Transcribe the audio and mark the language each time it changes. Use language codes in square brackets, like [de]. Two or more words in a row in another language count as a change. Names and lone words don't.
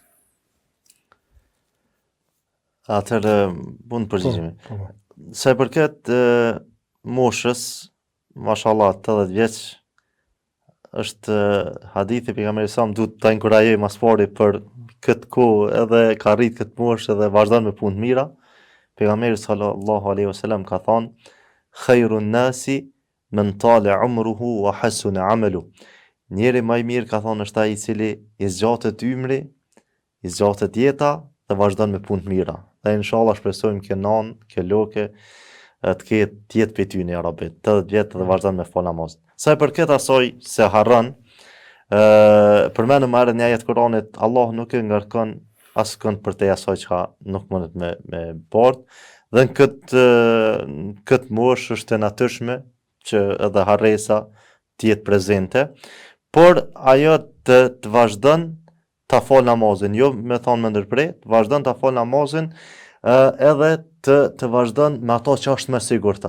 [sq] Atëherë, mund të përgjigjemi. Po. Sa i përket moshës, mashallah, 80 vjeç, është hadithi pejgamberit sa më duhet ta inkurajoj mas pari për këtë kohë edhe ka rrit këtë moshë edhe vazhdon me punë të mira. [ar] Pejgamberi صلى الله عليه وسلم [sq] ka thënë: [ar] "خير الناس من طال عمره وحسن عمله." [sq] Njeri më i mirë ka thënë është ai i cili i zgjatet ymri, i zgjatet jeta dhe vazhdon me punë të mira. Dhe inshallah shpresojmë kjo nan, kjo loke të ketë jetë për ty një arabit, 80 vjetë dhe vazhdon me fol namaz. Sa i përket asoj se harron, përmendëm më herët një ajet Kuranit, Allah nuk e ngarkon askënd për te asaj çka nuk mundet me bart, dhe në këtë moshë është e natyrshme që edhe harresa të jetë prezente, por ajo të vazhdon ta fol namazin, jo me thonë me ndërprer, të vazhdon ta fol namazin edhe të vazhdon me ato që është më sigurta.